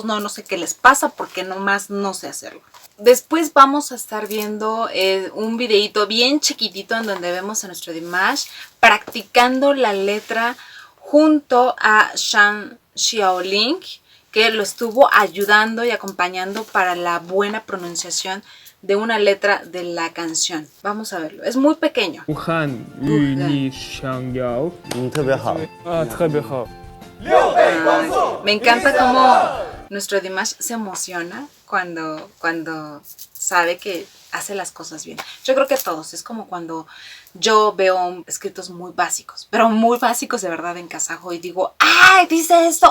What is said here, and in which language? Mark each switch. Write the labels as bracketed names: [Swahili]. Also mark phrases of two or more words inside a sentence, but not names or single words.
[Spanish] No sé qué les pasa porque nomás no sé hacerlo. Después vamos a estar viendo un videito bien chiquitito en donde vemos a nuestro Dimash practicando la letra junto a Zhang Xiaoling, que lo estuvo ayudando y acompañando para la buena pronunciación de una letra de la canción. Vamos a verlo. Es muy pequeño. [Chinese] 武汉与你相邀，特别好。特别好。 [Spanish] Me encanta cómo nuestro Dimash se emociona cuando sabe que hace las cosas bien. Yo creo que todos, es como cuando yo veo escritos muy básicos, pero muy básicos de verdad en kazajo y digo, ¡ay, dice esto!